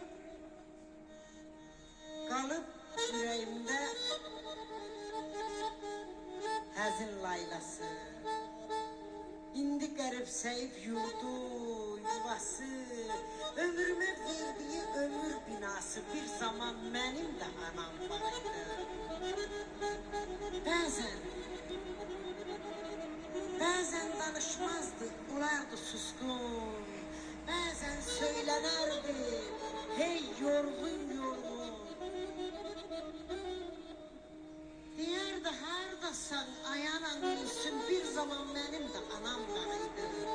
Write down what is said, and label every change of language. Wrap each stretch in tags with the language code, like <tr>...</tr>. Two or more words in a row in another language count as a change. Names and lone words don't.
<tr>Kalıp yüreğimde</tr> <az>həzin laylası, indi qəribsəyib yurdu, yuvası, ömrümə verdiği ömür binası bir zaman</az> <tr>benim de</tr> <az>anam var idi. Bəzən danışmazdı, olardı suskun, bəzən söylenərdi, hey yorgun yorgun. Deyərdi hardasan ayanan gülsün, bir zaman</az> <tr>benim de</tr> <az>anam var idi.</az>